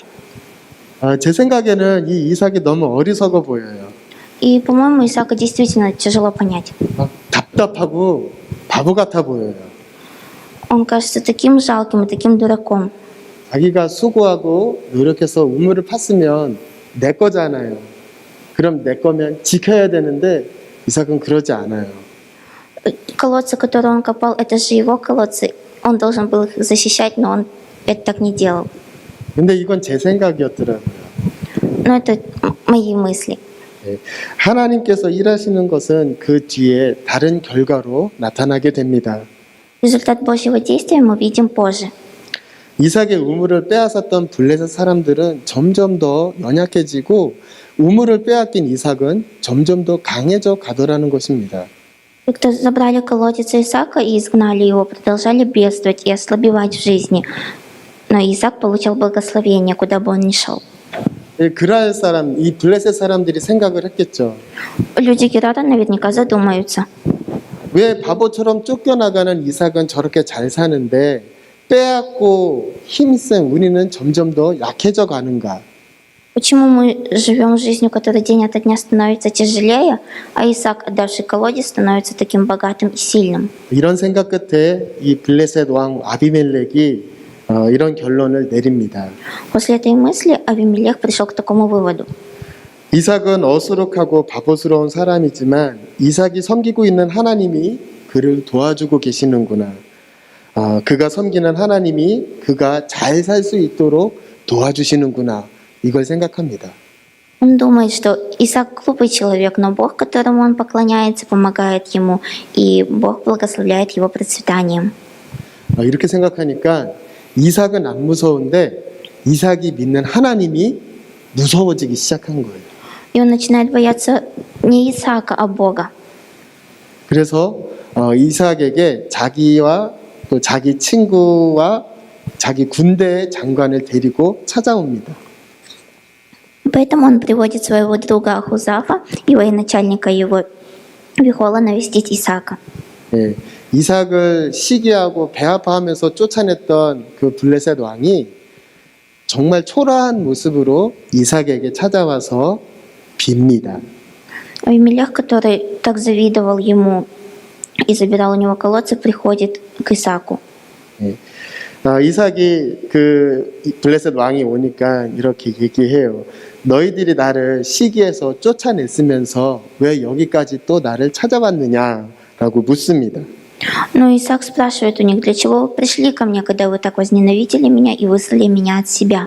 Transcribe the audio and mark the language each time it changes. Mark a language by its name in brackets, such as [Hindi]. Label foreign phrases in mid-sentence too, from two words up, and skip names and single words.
[Korean] 제 생각에는 이 이삭이 너무 어리석어 보여요. [Russian] И, по-моему, Исаака действительно тяжело понять. [Korean] 답답하고 바보 같아 보여요. [Russian] Он кажется таким жалким и таким дураком. [Korean] 자기가 수고하고 노력해서 우물을 팠으면 내 거잖아요. 그럼 내 거면 지켜야 되는데 이삭은 그러지 않아요. [Russian] Колодцы, которые он копал, это же его колодцы. Он должен был их защищать, но он это так не делал. [Korean] 근데 이건 제 생각이었더라고요. [Russian] Но это мои мысли. [Korean] 예, 하나님께서 일하시는 것은 그 뒤에 다른 결과로 나타나게 됩니다. [Russian] Результат Божьего действия мы видим позже. [Korean] 이삭의 우물을 빼앗았던 블레셋 사람들은 점점 더 연약해지고 우물을 빼앗긴 이삭은 점점 더 강해져 가더라는 것입니다. [Russian] И кто забрали колодец Исаака и изгнали его, продолжали бедствовать и ослабевать в жизни. Но Исаак получал благословение, куда бы он ни шел. [Korean] 예, 그라엘 사람, 이 블레셋 사람들이 생각을 했겠죠. [Russian] Люди Герара наверняка задумаются. [Korean] 왜 바보처럼 쫓겨나가는 이삭은 저렇게 잘 사는데 빼앗고 힘센 우리는 점점 더 약해져 가는가? [Russian] Почему мы живем жизнью, которая день ото дня становится тяжелее, а Исаак, отдавший колодец, становится таким богатым и сильным? [Korean] 이런 생각 끝에 이 블레셋 왕 아비멜렉이 이런 결론을 내립니다. [Russian] После этой мысли Авимелех пришел к такому выводу. [Korean] 이삭은 어수룩하고 바보스러운 사람이지만 이삭이 섬기고 있는 하나님이 그를 도와주고 계시는구나. 그가 섬기는 하나님이 그가 잘 살 수 있도록 도와주시는구나. 이걸 생각합니다. [Russian] Он думает, что Исаак глупый человек, но Бог, которому он поклоняется, помогает ему, и Бог благословляет его процветанием. [Korean] 이렇게 생각하니까 이삭은 안 무서운데 이삭이 믿는 하나님이 무서워지기 시작한 거예요. [Russian] И он начинает бояться не Исаака, а Бога. [Korean] 그래서 이삭에게 자기와 또 자기 친구와 자기 군대의 장관을 데리고 찾아옵니다. [Russian] Поэтому он приводит своего друга Ахузафа и военачальника его Вихола навестить Исаака. [Korean] 예, 이삭을 시기하고 배아파하면서 쫓아냈던 그 블레셋 왕이 정말 초라한 모습으로 이삭에게 찾아와서 빕니다. [Russian] Авимелех, который так завидовал ему и забирал у него колодцы, приходит к Исааку. [Korean] 예. 이삭이 그 블레셋 왕이 오니까 이렇게 얘기해요. 너희들이 나를 시기해서 쫓아냈으면서 왜 여기까지 또 나를 찾아왔느냐라고 묻습니다. [Russian] Но Исаак спрашивает у них, для чего вы пришли ко мне, когда вы так возненавидели меня и выслали меня от себя?